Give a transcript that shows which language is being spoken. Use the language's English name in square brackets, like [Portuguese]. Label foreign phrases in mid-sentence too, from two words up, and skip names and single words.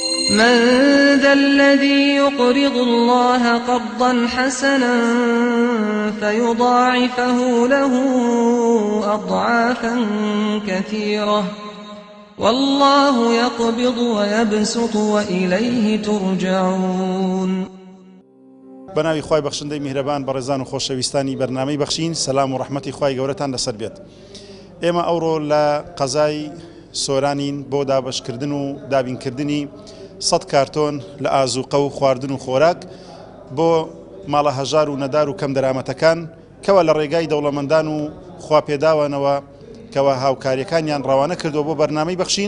[Arabic] من ذا الذي يقرض الله قرضا حسنا فيضاعفه له أضعافا كثيرة والله يقبض ويبسط وإليه ترجعون. [Central Kurdish] بناوی خوای بەخشندەی میهرەبان بەڕێزان و خۆشەویستانی بەرنامەی بەخشین، سەلام و ڕەحمەتی خوای گەورەتان لەسەر بێت. ئێمە ئەوڕۆ لە قەزای سۆرانین بۆ دابەشکردن و دابینکردنی 100 کارتۆن لە ئازوقە و خواردن و خۆراک بۆ ماڵە هەژار و نەدار و کەم دەرامەتەکان کەوە لە ڕێگای دەوڵەمەندان و خواپێداوانەوە کەوە هاوکاریەکانیان ڕەوانە کردووە بۆ بەرنامەی بەخشین.